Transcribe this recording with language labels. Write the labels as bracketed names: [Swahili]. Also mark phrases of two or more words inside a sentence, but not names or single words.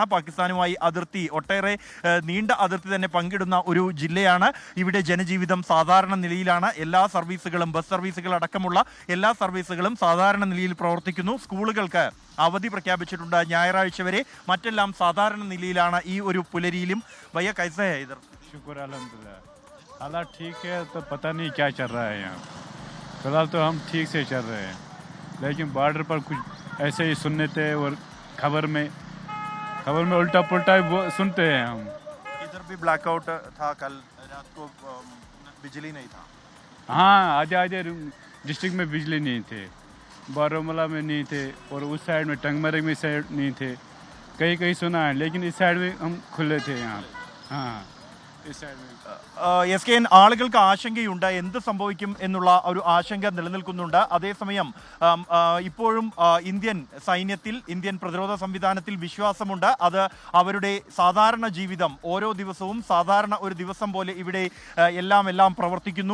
[Malayalam] പാകിസ്ഥാനുമായി അതിർത്തി, ഒട്ടേറെ നീണ്ട അതിർത്തി തന്നെ പങ്കിടുന്ന ഒരു ജില്ലയാണ്. ഇവിടെ ജനജീവിതം സാധാരണ നിലയിലാണ്. എല്ലാ സർവീസുകളും, ബസ് സർവീസുകൾ അടക്കമുള്ള എല്ലാ സർവീസുകളും സാധാരണ നിലയിൽ പ്രവർത്തിക്കുന്നു. സ്കൂളുകൾക്ക് അവധി പ്രഖ്യാപിച്ചിട്ടുണ്ട് ഞായറാഴ്ച വരെ. മറ്റെല്ലാം സാധാരണ നിലയിലാണ് ഈ ഒരു പുലരിയിലും. [Hindi] भैया कैसे है इधर? [Arabic] شكر الحمد لله, [Hindi] हालात ठीक है। तो पता नहीं क्या चल रहा है यहाँ। फिलहाल तो हम ठीक से चल रहे हैं, लेकिन बॉर्डर पर कुछ ऐसे ही सुनने थे और खबर में उल्टा पुल्टा वो सुनते हैं हम। इधर भी ब्लैकआउट था कल रात को, बिजली नहीं था। हाँ, आधे डिस्ट्रिक्ट में बिजली नहीं थे, बारामूला में नहीं थे, और उस साइड में टंगमरग में साइड नहीं थे। कहीं सुना है, लेकिन इस साइड में हम खुले थे यहाँ। हाँ, इस साइड में [Malayalam] SKN ആളുകൾക്ക് ആശങ്കയുണ്ട്. എന്ത് സംഭവിക്കും എന്നുള്ള ഒരു ആശങ്ക നിലനിൽക്കുന്നുണ്ട്. അതേസമയം ഇപ്പോഴും ഇന്ത്യൻ സൈന്യത്തിൽ, ഇന്ത്യൻ പ്രതിരോധ സംവിധാനത്തിൽ വിശ്വാസമുണ്ട്. അത് അവരുടെ സാധാരണ ജീവിതം ഓരോ ദിവസവും സാധാരണ ഒരു ദിവസം പോലെ ഇവിടെ എല്ലാം പ്രവർത്തിക്കുന്നു.